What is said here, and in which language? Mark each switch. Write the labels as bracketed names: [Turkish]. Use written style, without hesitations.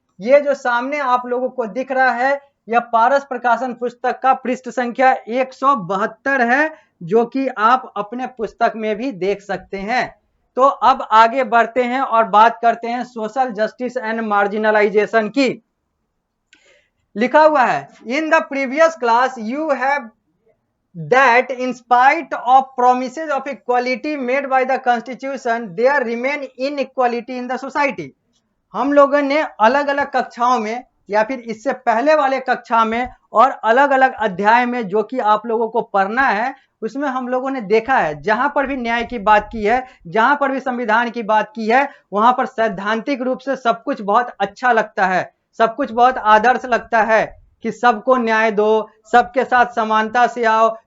[Hindi] ये जो सामने आप लोगों को दिख रहा है यह पारस प्रकाशन पुस्तक का पृष्ठ संख्या 172 है, जो कि आप अपने पुस्तक में भी देख सकते हैं। तो अब आगे बढ़ते हैं और बात करते हैं सोशल जस्टिस एंड मार्जिनलाइजेशन की। लिखा हुआ है, [English] In the previous class you have that in spite of promises of equality made by the constitution there remain inequality in the society। [Hindi] हम लोगों ने अलग अलग कक्षाओं में या फिर इससे पहले वाले कक्षा में और अलग अलग अध्याय में जो कि आप लोगों को पढ़ना है उसमें हम लोगों ने देखा है, जहां पर भी न्याय की बात की है, जहां पर भी संविधान की बात की है, वहां पर सैद्धांतिक रूप से सब कुछ बहुत अच्छा लगता है, सब कुछ बहुत आदर्श लगता है कि सबको न्याय दो, सबके साथ समानता से आओ,